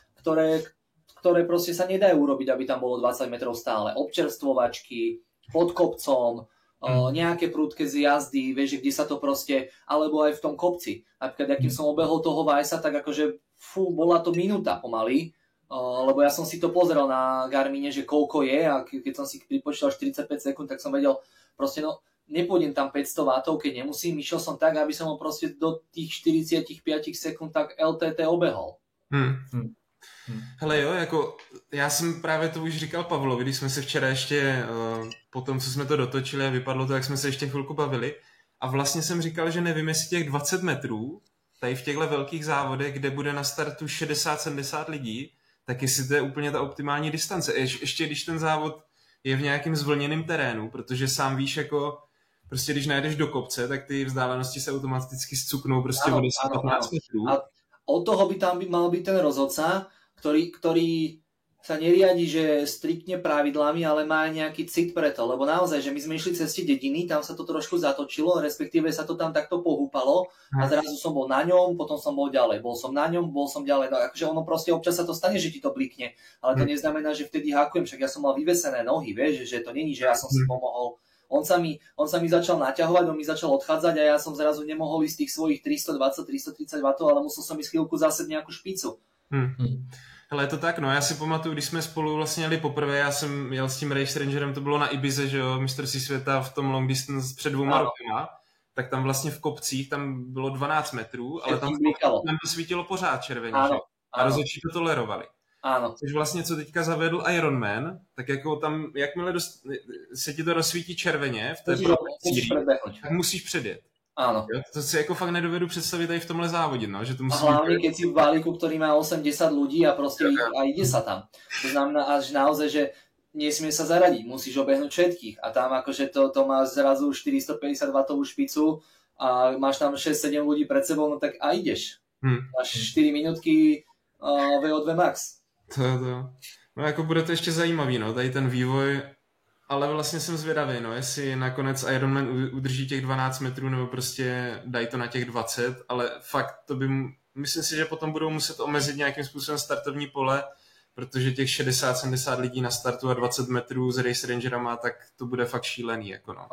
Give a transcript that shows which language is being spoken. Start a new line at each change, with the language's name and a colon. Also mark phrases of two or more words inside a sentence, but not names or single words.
Slovak: ktoré proste sa nedajú urobiť, aby tam bolo 20 metrov stále, občerstvovačky, pod kopcom, nejaké prúdke z jazdy, vieš, kde sa to proste, alebo aj v tom kopci, napríklad, akým som obehol toho Vajsa, tak akože, bola to minúta pomaly, lebo ja som si to pozrel na Garmine, že koľko je a keď som si pripočítal 45 sekúnd, tak som vedel, proste no, nepôjdem tam 500 W, keď nemusím, išiel som tak, aby som ho proste do tých 45 sekúnd tak LTT obehol.
Czech: Hele jo, jako já jsem právě to už říkal Pavlovi, když jsme se včera ještě po tom, co jsme to dotočili a vypadlo to, jak jsme se ještě chvilku bavili a vlastně jsem říkal, že nevím, jestli těch 20 metrů tady v těchto velkých závodech, kde bude na startu 60-70 lidí, tak jestli to je úplně ta optimální distance. Ještě když ten závod je v nějakém zvlněném terénu, protože sám víš, jako prostě když najdeš do kopce, tak ty vzdálenosti se automaticky zcuknou prostě o 10-15 metrů.
Slovak: A od toho by tam mal byť ten rozhodca, ktorý sa neriadi, že striktne pravidlami, ale má nejaký cit pre to, lebo naozaj, že my sme išli cez tie dediny, tam sa to trošku zatočilo, respektíve sa to tam takto pohúpalo a zrazu som bol na ňom, potom som bol ďalej, bol som na ňom, bol som ďalej, no akože ono proste občas sa to stane, že ti to blikne, ale to neznamená, že vtedy hakujem, však ja som mal vyvesené nohy, vieš, že to není, že ja som si pomohol. On sa mi začal naťahovať, on mi začal odchádzať a ja som zrazu nemohol ísť tých svojich 320-330 W, ale musel som ísť chvíľku zase nejakú špicu.
Czech: Hele, je to tak, no, já si pamatuju, když jsme spolu vlastně jeli poprvé, já jsem jel s tím Race Rangerem, to bylo na Ibize, že jo, mistrovství světa v tom
English: long distance
Czech: před 2 rokama, tak tam vlastně v kopcích, tam bylo 12 metrů, ale tam to svítilo pořád červeně, a rozhodčí to tolerovali.
Slovak: Áno.
Czech: Což vlastně, co teďka zavedl Ironman, tak jako tam, jakmile se ti to rozsvítí červeně v té tak musíš předjet.
Slovak: Áno.
Czech: Jo, to si jako fakt nedovedu představit aj v tomhle závodě, no, že to musí...
Slovak: A hlavne, keď si v balíku, ktorý má 80 ľudí a proste ide sa tam. To znamená až naozaj, že nesmie sa zaradiť, musíš obehnúť všetkých a tam akože to máš zrazu 450 W špicu a máš tam 6-7 ľudí pred sebou, no tak a ideš. Máš 4 minútky VO2 max.
Czech: No jako bude to ještě zajímavý, no, tady ten vývoj, ale vlastně jsem zvědavý, no, jestli nakonec Ironman udrží těch 12 metrů, nebo prostě dají to na těch 20, ale fakt to by, myslím si, že potom budou muset omezit nějakým způsobem startovní pole, protože těch 60-70 lidí na startu a 20 metrů s Race Rangerama, tak to bude fakt šílený, jako no.